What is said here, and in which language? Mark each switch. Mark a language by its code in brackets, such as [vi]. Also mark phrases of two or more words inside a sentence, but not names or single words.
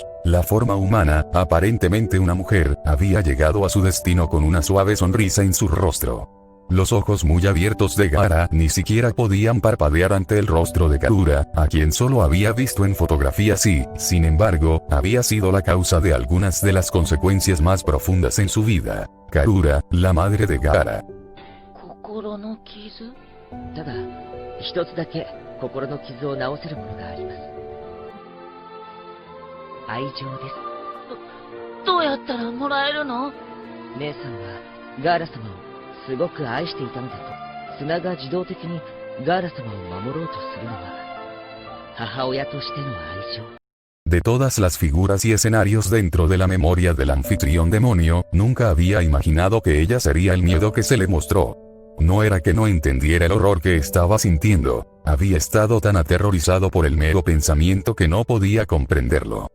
[es] La forma humana, aparentemente una mujer, había llegado a su destino con una suave sonrisa en su rostro. Los ojos muy abiertos de Gaara ni siquiera podían parpadear ante el rostro de Karura, a quien solo había visto en fotografías y, sin embargo, había sido la causa de algunas de las consecuencias más profundas en su vida. Karura, la madre de Gaara. [ja] 心の傷? ただ、一つだけ心の傷を治せるものがあります。愛情です。どうやったらもらえるの? 姉さんはガーラ様をすごく愛していたのだと。砂が自動的にガーラ様を守ろうとするのは母親としての愛情。 [es] De todas las figuras y escenarios dentro de la memoria del anfitrión demonio, nunca había imaginado que ella sería el miedo que se le mostró. No era que no entendiera el horror que estaba sintiendo, había estado tan aterrorizado por el mero pensamiento que no podía comprenderlo.